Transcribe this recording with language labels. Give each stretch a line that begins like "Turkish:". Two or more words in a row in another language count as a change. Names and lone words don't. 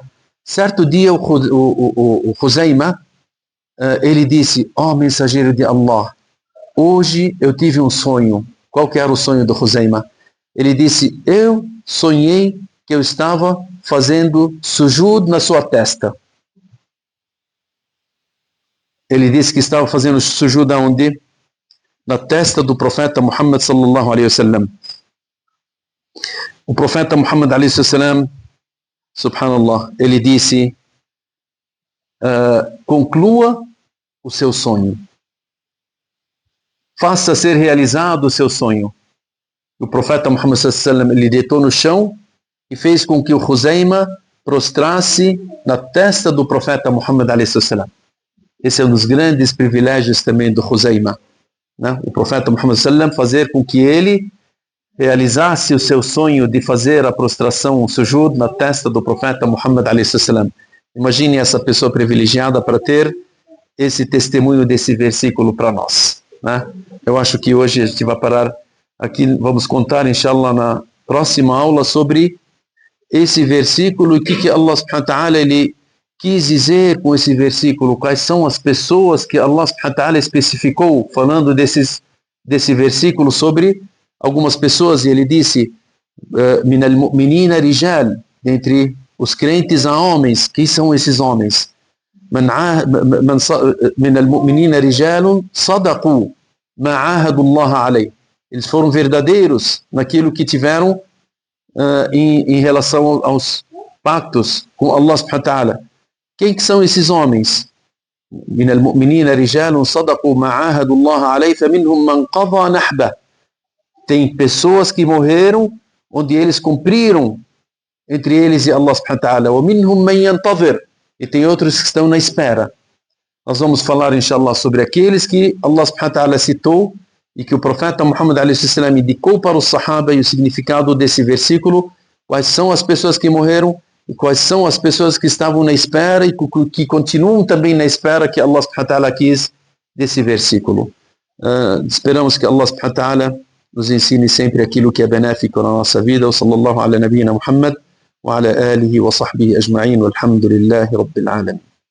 Portuguese: Certo dia o Huzaima, ele disse: mensageiro de Allah, hoje eu tive um sonho. Qual que era o sonho do Huzaima? Ele disse: eu sonhei que eu estava fazendo sujud na sua testa. Ele disse que estava fazendo sujud aonde? Na testa do profeta Muhammad
Arabic: صلى الله عليه وسلم.
Portuguese: O profeta Muhammad
Arabic: عليه وسلم,
Portuguese: subhanallah, ele disse: conclua o seu sonho. Faça ser realizado o seu sonho. O profeta Muhammad
Arabic: صلى الله عليه وسلم,
Portuguese: ele deitou no chão e fez com que o Huzaima prostrasse na testa do profeta Muhammad
Arabic: عليه وسلم.
Portuguese: Esse é um dos grandes privilégios também do Huzaima, né? O profeta Muhammad
Arabic: صلى الله عليه وسلم
Portuguese: fazer com que ele realizasse o seu sonho de fazer a prostração, o sujud na testa do profeta Muhammad
Arabic: عليه وسلم.
Portuguese: Imagine essa pessoa privilegiada para ter esse testemunho desse versículo para nós, né? Eu acho que hoje a gente vai parar aqui, vamos contar, inshallah, na próxima aula sobre esse versículo e o que Allah
Arabic: سبحانه وتعالى
Portuguese: ele quis dizer com esse versículo, quais são as pessoas que Allah
Arabic: سبحانه وتعالى
Portuguese: especificou, falando desse versículo sobre algumas pessoas, e ele disse:
Arabic: من المؤمنين رجال,
Portuguese: entre os crentes há homens. Quem são esses homens?
Arabic: من المؤمنين رجال صدقوا ما عاهدوا الله عليه.
Portuguese: Eles foram verdadeiros naquilo que tiveram em relação aos pactos com Allah
Arabic: سبحانه وتعالى.
Portuguese: Quem que são esses homens?
Arabic: من المؤمنين رجال صدقوا ما عاهدوا الله عليه فمنهم من قضى نحبه.
Portuguese: Tem pessoas que morreram onde eles cumpriram entre eles e Allah
Arabic: سبحانه وتعالى. ومنهم من ينتظر.
Portuguese: E tem outros que estão na espera. Nós vamos falar, inshallah, sobre aqueles que Allah
Arabic: سبحانه وتعالى
Portuguese: citou e que o profeta Muhammad
Arabic: عليه وسلم
Portuguese: indicou para os sahaba, e o significado desse versículo, quais são as pessoas que morreram e quais são as pessoas que estavam na espera e que continuam também na espera que Allah
Arabic: سبحانه وتعالى
Portuguese: quis desse versículo. Esperamos que Allah
Arabic: سبحانه وتعالى
Portuguese: nos ensine sempre aquilo que é benéfico na nossa vida.
Arabic: وصلى الله على نبينا محمد وعلى آله وصحبه أجمعين والحمد لله رب العالمين.